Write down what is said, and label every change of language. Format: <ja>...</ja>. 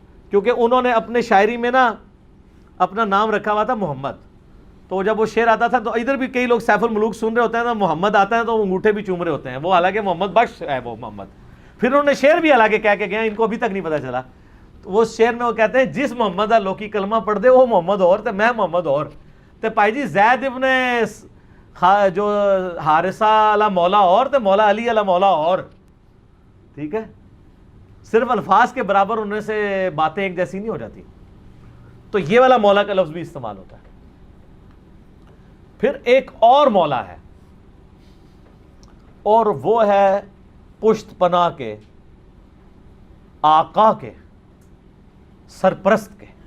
<ur>کیونکہ انہوں نے اپنے شاعری میں نا اپنا نام رکھا ہوا تھا محمد. تو جب وہ شعر آتا تھا تو ادھر بھی کئی لوگ سیف الملوک سن رہے ہوتے ہیں تو محمد آتا ہے تو وہ انگوٹھے بھی چوم رہے ہوتے ہیں، وہ حالانکہ محمد بخش ہے وہ محمد. پھر انہوں نے شعر بھی حالانکہ کہہ کے گئے، ان کو ابھی تک نہیں پتہ چلا. تو وہ شعر میں وہ کہتے ہیں</ur> <pa>جس محمد لوکی کلمہ پڑھ دے وہ محمد اور</pa> <ur>تے میں محمد اور.</ur> <pa>تے پائی جی زید ابن جو حارثہ علی مولا اور تے مولا علی علی مولا اور.</pa> <ur>ٹھیک ہے، صرف الفاظ کے برابر ہونے سے باتیں ایک جیسی نہیں ہو جاتی. تو یہ والا مولا کا لفظ بھی استعمال ہوتا ہے. پھر ایک اور مولا ہے، اور وہ ہے پشت پناہ کے، آقا کے، سرپرست کے.</ur>